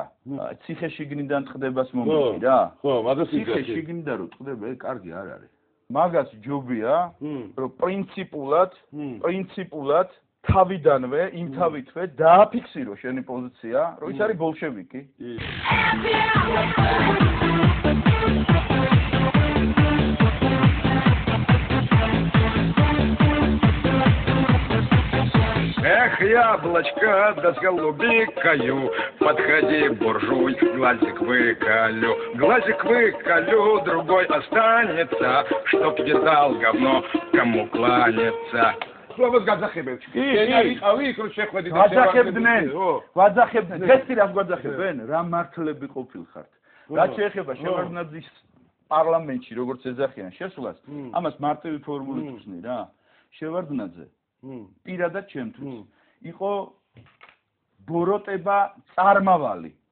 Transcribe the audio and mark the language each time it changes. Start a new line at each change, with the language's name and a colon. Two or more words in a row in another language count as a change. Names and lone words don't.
Georgian: ციხე-შიგნიდან ტყდებას მომიგი რა. ხო, მაგრამ ციხე-შიგნიდან რო ტყდება, კარგი არ არის. მაგას ჯობია, რომ პრინციპულად თავიდანვე, იმთავითვე დააფიქსირო შენი პოზიცია, რომ ის არის ბოლშევიკი.
Russian: Эх, яблочко, да с голубикою, подходи, буржуй, глазик выколю, другой останется, чтоб едал говно, кому кланяться.
Georgian: ფლობოს გაძახებენ. შენ არიყავი იქ რომ შეხვედი და გაძახებდნენ. დღეს რას გაძახებენ? რა მართლები ყოფილხართ? რაც შეეხება შევარდნაძის პარლამენტში როგორც ეძახიან შესვლას, ამას მარტივი ფორმულით ვხსნი რა. შევარდნაძე პირადად ჩემთვის იყო ბოროტება წარმავალი.